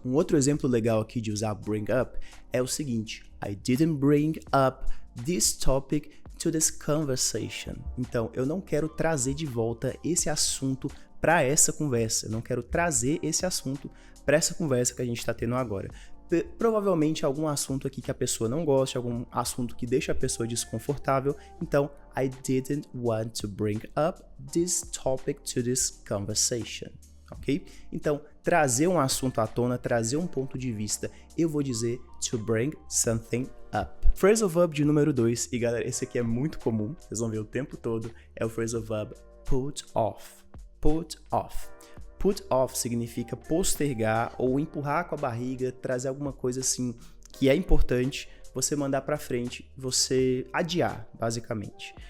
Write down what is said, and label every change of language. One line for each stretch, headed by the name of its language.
Portuguese: Um outro exemplo legal aqui de usar bring up é o seguinte:
English: I didn't bring up this topic to this conversation.
Portuguese: Então, eu não quero trazer de volta esse assunto para essa conversa. Eu não quero trazer esse assunto para essa conversa que a gente está tendo agora. Provavelmente algum assunto aqui que a pessoa não gosta, algum assunto que deixa a pessoa desconfortável. Então,
English: I didn't want to bring up this topic to this conversation.
Portuguese: Ok? Então, trazer um assunto à tona, trazer um ponto de vista, eu vou dizer
English: to bring something up.
Portuguese: Phrasal verb de número 2, e galera, esse aqui é muito comum, vocês vão ver o tempo todo, é o phrasal verb put off. Put off. Put off significa postergar ou empurrar com a barriga, trazer alguma coisa assim que é importante, você mandar para frente, você adiar, basicamente.